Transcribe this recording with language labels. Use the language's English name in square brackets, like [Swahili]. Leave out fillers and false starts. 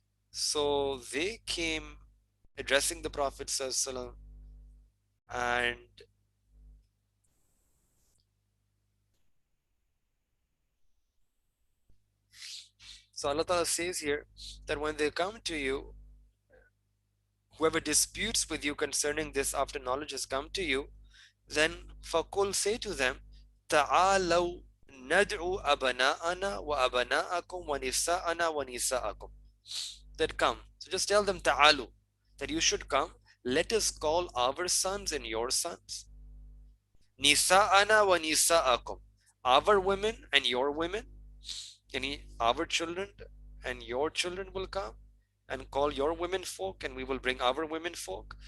[English] So they came addressing the Prophet sallallahu alaihi wasallam, and so Allah Ta'ala says here that when they come to you, whoever disputes with you concerning this after knowledge has come to you, then faqul, say to them [Arabic] تعالوا ندعو أبناءنا وأبناءكم ونساءنا ونساءكم. [English] That come. So just tell them ta'alu, that you should come. Let us call our sons and your sons. [Arabic] Nisa'ana wa nisa'akum. [English] Our women and your women. Yani our children and your children will come and call your women folk, and we will bring our women folk.